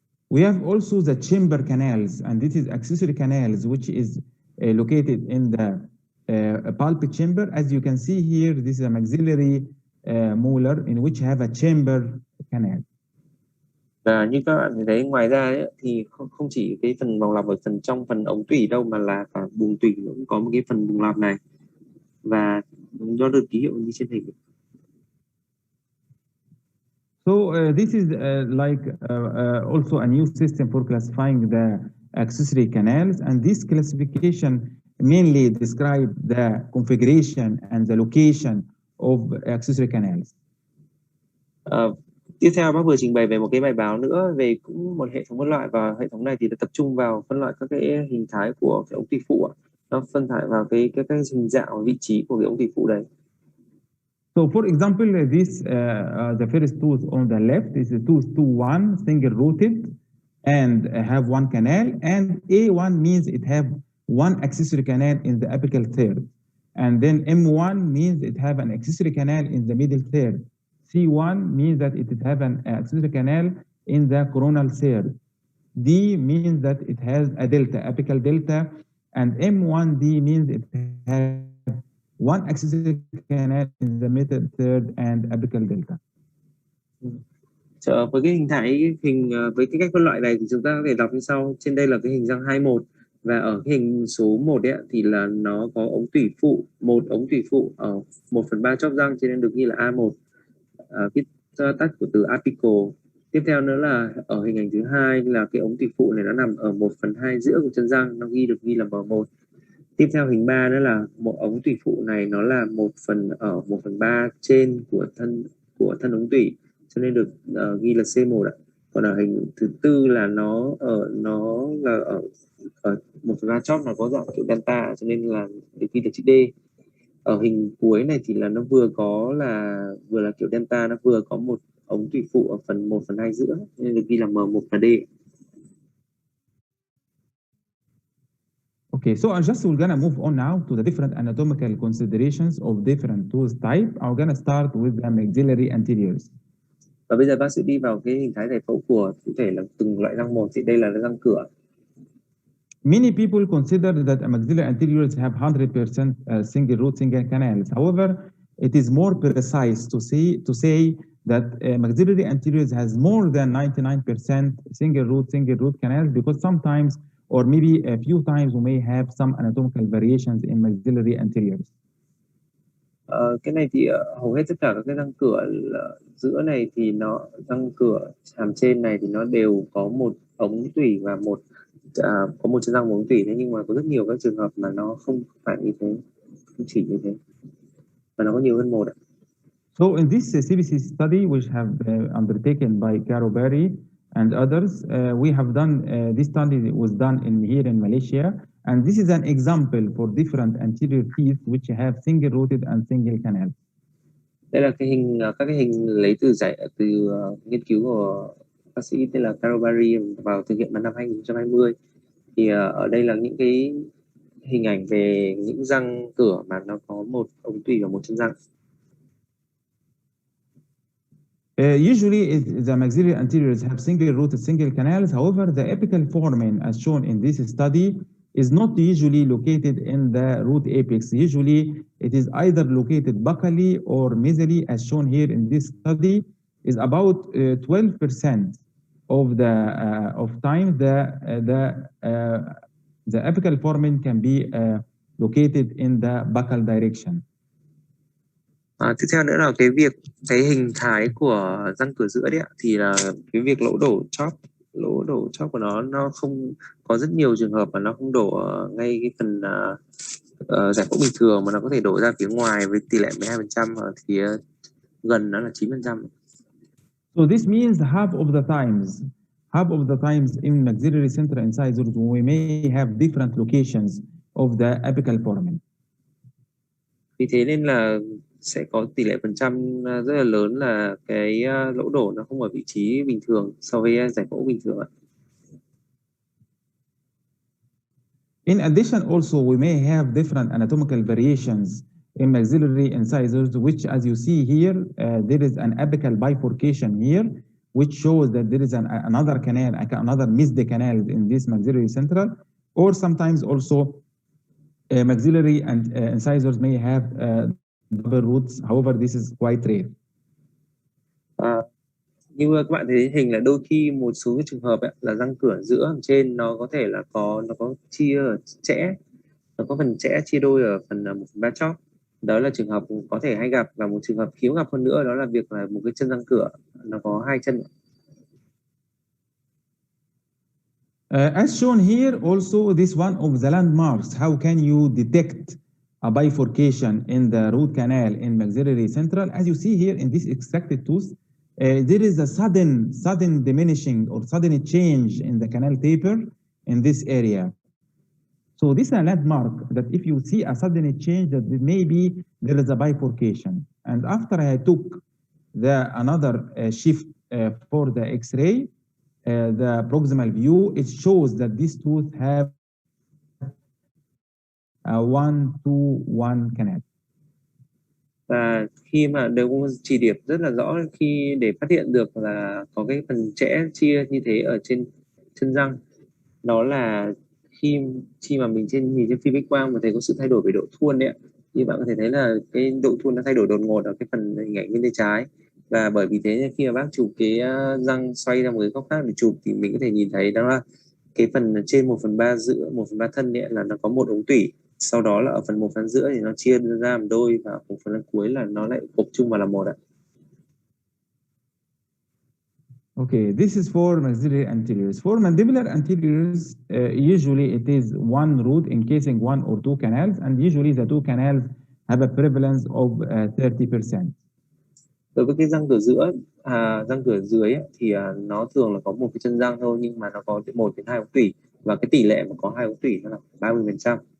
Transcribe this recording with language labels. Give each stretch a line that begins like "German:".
English: We have also the chamber canals, and this is accessory canals, which is located in the pulpit chamber. As you can see here, this is a maxillary molar in which have a chamber canal.
Vietnamese: Và như các bạn thấy ngoài ra ấy, thì không chỉ cái phần vòng lặp ở trong phần ống tủy đâu, mà là cả buồng tủy cũng có một cái phần buồng lặp này, và nó được ký hiệu như trên hình.
English: So this is also a new system for classifying the accessory canals, and this classification mainly describe the configuration and the location of accessory canals.
Vietnamese: Tiếp theo bác vừa trình bày về một cái bài báo nữa về cũng một hệ thống phân loại, và hệ thống này thì đã tập trung vào phân loại các cái hình thái của cái ống tủy phụ. Nó phân thải vào cái hình dạng và vị trí của cái ống tủy phụ đấy.
English: So for example, the first tooth on the left is the tooth 2-1 single rooted and have one canal, and A1 means it have one accessory canal in the apical third, and then M1 means it have an accessory canal in the middle third. C1 means that it have an accessory canal in the coronal third. D means that it has a delta, apical delta, and M1D means it has one accessory canal in the middle third and apical delta.
Vietnamese: Với cái hình thái với cái cách phân loại này thì chúng ta có thể đọc như sau. Trên đây là cái hình răng 21, và ở cái hình số 1 ấy, thì là nó có ống tủy phụ, một ống tủy phụ ở 1/3 chóp răng, cho nên được ghi là A1. Viết tắt của từ apical. Tiếp theo nữa là ở hình ảnh thứ hai là cái ống tủy phụ này nó nằm ở 1/2 giữa của chân răng, nó ghi là M1. Tiếp theo hình 3 nữa là một ống tủy phụ này nó là 1/3 trên của thân ống tủy, cho nên được ghi là C1 ạ. Còn ở hình thứ tư là nó là ở 1/3 chóp, nó có dạng kiểu delta, cho nên là được ghi là chữ D. Ở hình cuối này thì là nó vừa là kiểu delta, nó vừa có một ống tủy phụ ở phần 1/2 giữa, nên được ghi là M1 và D.
English: Okay, so we're gonna move on now to the different anatomical considerations of different tooth type. I'm gonna start with the maxillary anteriors.
Vietnamese: Và bây giờ bác sẽ đi vào cái hình thái giải phẫu của cụ thể là từng loại răng một. Thì đây là răng cửa.
English: Many people consider that maxillary anteriors have 100% single root, single canals. However, it is more precise to say that maxillary anteriors has more than 99% single root canals, because sometimes or maybe a few times we may have some anatomical variations in maxillary anteriors.
Vietnamese: Cái này thì hầu hết tất cả các cái răng cửa giữa này thì răng cửa hàm trên này thì nó đều có một ống tủy và có một chân răng ống tủy. Thế nhưng mà có rất nhiều các trường hợp mà nó không phải như thế, không chỉ như thế, mà nó có nhiều hơn một ạ.
English: So in this CBC study, which have undertaken by Caro Berry and others, we have done this study was done here in Malaysia, and this is an example for different anterior teeth which have single rooted and single canal.
Vietnamese: Đây là các cái hình lấy từ nghiên cứu của bác sĩ tên là Caro Berry vào thực hiện vào năm 2020. Thì ở đây là những cái hình ảnh về những răng cửa mà nó có một ống tủy và một chân răng.
English: Usually, the maxillary anteriors have single rooted, single canals. However, the apical foramen, as shown in this study, is not usually located in the root apex. Usually, it is either located buccally or mesially, as shown here in this study. Is about 12% of time the apical foramen can be located in the buccal direction.
Vietnamese: Tiếp theo nữa là cái hình thái của răng cửa giữa đấy ạ, thì là cái việc lỗ đổ chóp của nó không có rất nhiều trường hợp mà nó không đổ ngay cái phần giải phẫu bình thường, mà nó có thể đổ ra phía ngoài với tỷ lệ 12%, và phía gần nó là 9%.
English: So this means half of the times in maxillary central incisors we may have different locations of the apical foramen.
Vietnamese: Vì thế nên là sẽ có tỷ lệ phần trăm rất là lớn là cái lỗ đổ nó không ở vị trí bình thường so với giải phẫu bình thường ạ.
English: In addition, also we may have different anatomical variations in maxillary incisors, which, as you see here, there is an apical bifurcation here, which shows that there is another canal, another missed canal in this maxillary central, or sometimes also maxillary and incisors may have double roots. However, this is quite rare.
Vietnamese: Như các bạn thấy hình là đôi khi một số cái trường hợp ấy, là răng cửa giữa trên nó có thể là nó có chia chẽ, nó có phần chẽ chia đôi ở phần 1/3 chóp, Đó là trường hợp có thể hay gặp, và một trường hợp hiếm gặp hơn nữa đó là việc là một cái chân răng cửa nó có hai chân.
English: As shown here, also this one of the landmarks. How can you detect a bifurcation in the root canal in maxillary central? As you see here in this extracted tooth, there is a sudden diminishing or sudden change in the canal taper in this area. So this is a landmark that if you see a sudden change, that maybe there is a bifurcation. And after I took another shift for the X-ray, the proximal view, it shows that these tooth have a 1-2-1 canal.
Vietnamese: Và khi mà đều có chỉ điểm rất là rõ khi để phát hiện được là có cái phần chẽ chia như thế ở trên chân răng, đó là khi mà mình nhìn trên phim X quang mà thấy có sự thay đổi về độ thuôn đấy ạ. Như bạn có thể thấy là cái độ thuôn nó thay đổi đột ngột ở cái phần hình ảnh bên tay trái, và bởi vì thế khi mà bác chụp cái răng xoay ra một cái góc khác để chụp thì mình có thể nhìn thấy đó là cái phần trên 1/3 giữa 1/3 thân ấy là nó có một ống tủy, sau đó là ở phần 1/3 giữa thì nó chia ra làm đôi, và ở phần cuối là nó lại gộp chung vào là một ạ.
English: Okay, this is for maxillary anteriors. For mandibular anteriors, usually it is one root encasing one or two canals, and usually the two canals have a prevalence of 30%.
Vietnamese: Đối với cái răng cửa giữa, răng cửa dưới ấy, thì nó thường là có một cái chân răng thôi, nhưng mà nó có 1 đến 2 ống tủy, và cái tỷ lệ mà có 2 ống tủy nó là 30%.